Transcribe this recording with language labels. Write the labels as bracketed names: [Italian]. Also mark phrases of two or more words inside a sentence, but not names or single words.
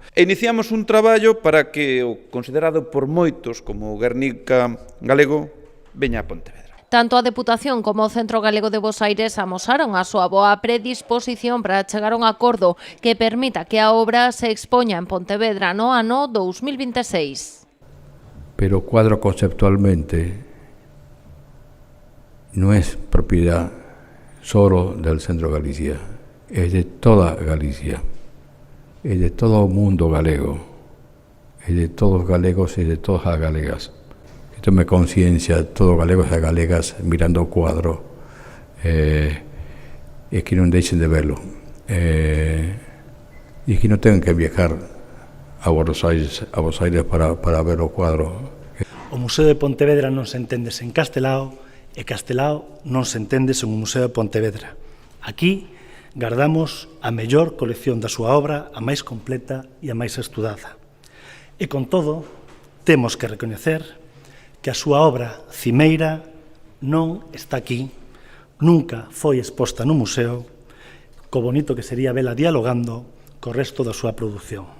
[Galician] E iniciamos un traballo para que o considerado por moitos como o Guernica galego veña a Pontevedra. Tanto a Deputación como o Centro Galego de Bosaires amosaron a súa boa predisposición para chegar a un acordo que permita que a obra se expoña en Pontevedra no ano 2026. [Spanish] Pero cuadro conceptualmente no es propiedad solo del Centro Galicia, es de toda Galicia, es de todo el mundo galego, es de todos los galegos y de todas las galegas. Que tome conciencia todos los galegos y galegas mirando el cuadro y que no dejen de verlo. Y que no tengan que viajar a Buenos Aires para ver o cuadro. [Galician] O Museo de Pontevedra non se entende sen Castelao e Castelao non se entende sen o Museo de Pontevedra. Aquí gardamos a mellor colección da súa obra, a máis completa e a máis estudada. E con todo, temos que recoñecer que a súa obra cimeira non está aquí, nunca foi exposta no museo, co bonito que sería vela dialogando co resto da súa produción.